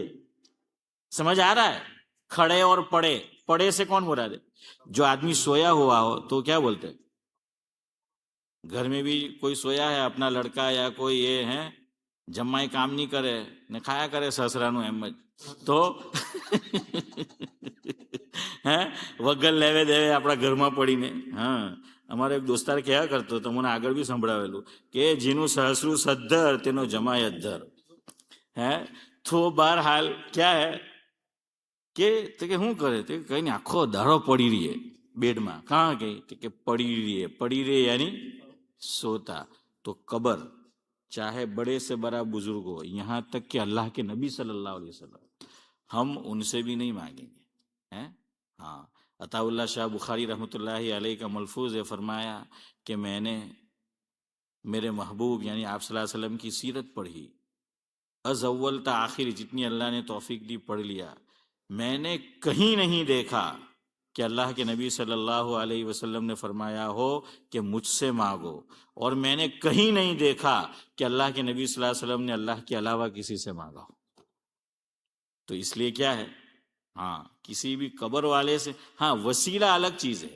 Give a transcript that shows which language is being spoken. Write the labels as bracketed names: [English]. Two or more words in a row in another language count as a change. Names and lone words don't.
[Urdu] سمجھ آ رہا ہے؟ کھڑے اور پڑے، پڑے سے کون مراد ہے؟ جو آدمی سویا ہوا ہو تو کیا بولتے؟ گھر میں بھی کوئی سویا ہے اپنا لڑکا یا کوئی یہ ہے جمائی کام نہیں کرے نہ کھایا کرے سسرانو احمد تو [Gujarati] વગર લેવે દેવે આપણા ઘરમાં પડીને. હા, અમારે એક દોસ્તાર કહેવા કરતો તો મને આગળ બી સંભળાવેલું કે જેનું સહસરું સદ્ધર તેનો જમાય અદ્ધર. હે તો બહરહાલ ક્યાં હે કે શું કરે તે કઈ નહીં, આખો દાડો પડી રહીએ બેડમાં. કહાં ગઈ કે પડી રહીએ યાની सोता. [Urdu] تو قبر چاہے بڑے سے بڑا بزرگ ہو، یہاں تک کہ اللہ کے نبی صلی اللہ علیہ وسلم، ہم ان سے بھی نہیں مانگیں گے. हैं? ہاں، عطاء اللہ شاہ بخاری رحمۃ اللہ علیہ کا ملفوظ ہے، فرمایا کہ میں نے میرے محبوب یعنی آپ صلی اللہ علیہ وسلم کی سیرت پڑھی، از اول تا آخر جتنی اللہ نے توفیق دی پڑھ لیا. میں نے کہیں نہیں دیکھا کہ اللہ کے نبی صلی اللہ علیہ وسلم نے فرمایا ہو کہ مجھ سے مانگو، اور میں نے کہیں نہیں دیکھا کہ اللہ کے نبی صلی اللہ علیہ وسلم نے اللہ کے علاوہ کسی سے مانگا ہو. تو اس لیے کیا ہے، ہاں کسی بھی قبر والے سے، ہاں وسیلہ الگ چیز ہے.